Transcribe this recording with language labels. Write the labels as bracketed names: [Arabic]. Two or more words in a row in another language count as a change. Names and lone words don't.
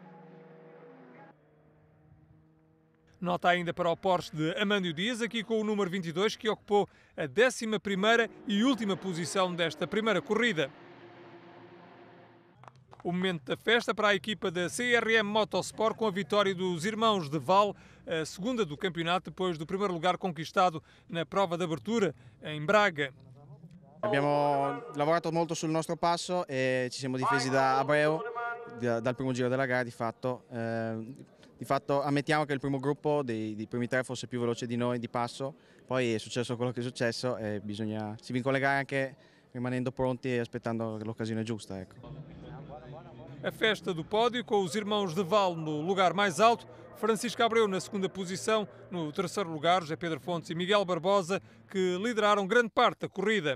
[Portuguese] Nota ainda para o Porsche de Amândio Dias, aqui com o número 22, que ocupou a 11ª e última posição desta primeira corrida. O momento da festa para a equipa da CRM Motorsport, com a vitória dos irmãos de Val, a segunda do campeonato, depois do primeiro lugar conquistado na prova de abertura em Braga. [Italian] Abbiamo lavorato molto sul nostro passo e ci siamo difesi da Abreu dal primo giro della gara di fatto. Di fatto ammettiamo che il primo gruppo dei primi tre fosse più veloce di noi di passo, poi è successo quello che è successo e si vincono le gare anche rimanendo pronti e aspettando l'occasione giusta. Ecco. [Portuguese] A festa do pódio, com os irmãos de Val no lugar mais alto, Francisco Abreu na segunda posição, no terceiro lugar José Pedro Fontes e Miguel Barbosa, que lideraram grande parte da corrida.